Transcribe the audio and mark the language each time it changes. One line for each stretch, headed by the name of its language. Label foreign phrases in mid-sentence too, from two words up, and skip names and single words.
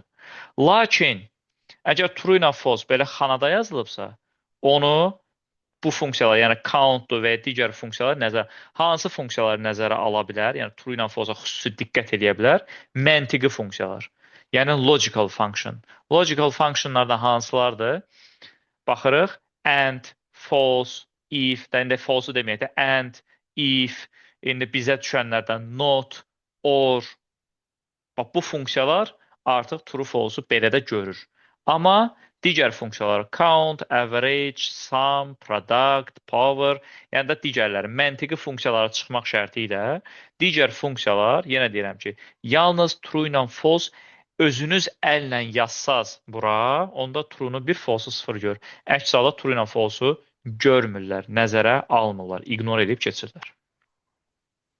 Azerbaijani: Lakin, əgər true ilə false belə xanada yazılıbsa, onu bu funksiyalar, yəni count-dur və digər funksiyalar hansı funksiyaları nəzərə ala bilər? Yəni true ilə false-a xüsusi diqqət edə bilər. Məntiqi funksiyalar. Yəni
English: logical function. Logical functionlardan
Azerbaijani: hansılardır? Baxırıq. And, false, if, indi false-u deməyək də and, if, indi bizə düşənlərdən not, or. Bax, bu funksiyalar artıq true, false-u belə də görür. Amma digər funksiyalar count, average, sum, product, power, yəni də digərləri, məntiqi funksiyalara çıxmaq şərti ilə digər funksiyalar, yenə deyirəm ki, yalnız true ilə false özünüz əllə yazsaz bura, onda true-nu 1, false-u 0 gör. Əks halda true ilə false-u görmürlər, nəzərə almırlar, ignore edib keçirlər.